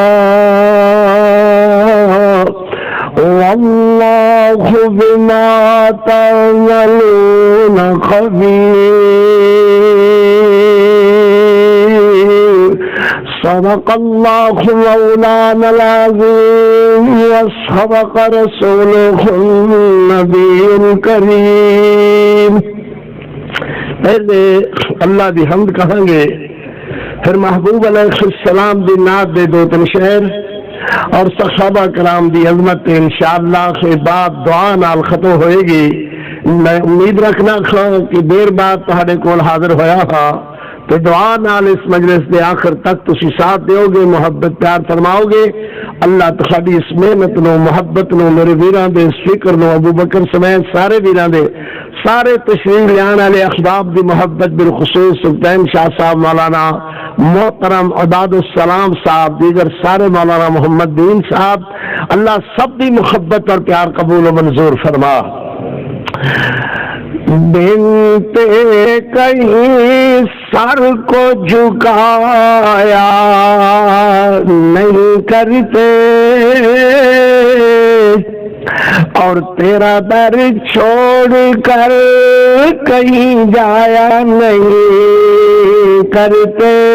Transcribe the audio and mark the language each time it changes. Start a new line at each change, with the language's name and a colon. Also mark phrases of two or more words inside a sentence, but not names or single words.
Arabic: والله بما تعملون خبير صدق الله مولانا العظيم وصدق رسوله النبي الكريم.
Punjabi: پہلے اللہ دی حمد کہانگے، فیر محبوب علیہ السلام دی نعت دے دو تین شعر اور صحابہ کرام دی عظمت انشاءاللہ کے بعد دعا نال ختم ہوئے گی. میں امید رکھنا کہ دیر بعد تہاڈے کول حاضر ہویا ہا تو دعا نال اس مجلس کے آخر تک تسی ساتھ دوگے، محبت پیار فرماؤگے. اللہ تہاڈی اس محنت نو محبت نو میرے ویراں دے اس فکر نو ابو بکر سمیت سارے ویراں دے سارے تشریف لیان والے احباب کی محبت بالخصوص سلطان شاہ صاحب مولانا
Urdu: محترم عباد السلام صاحب، دیگر سارے مولانا محمد دین صاحب، اللہ سب کی محبت اور پیار قبول و منظور فرما۔ بنتے کہیں سر کو جھکایا نہیں کرتے، اور تیرا در چھوڑ کر کہیں جایا نہیں کرتے۔